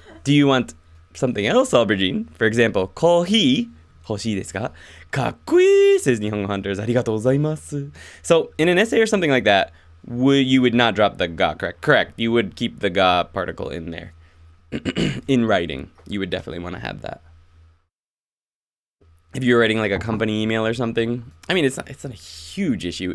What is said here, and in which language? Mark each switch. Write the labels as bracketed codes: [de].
[en] Do you want something else, Aubergine? For example, [ja] コーヒー欲しいですかかっこいい [en] says Nihongo Hunters. [ja] ありがとうございます。 [en] So, in an essay or something like that, you would not drop the ga, correct? Correct. You would keep the ga particle in there. In writing, you would definitely want to have that. If you're writing like a company email or something, I mean, it's not a huge issue.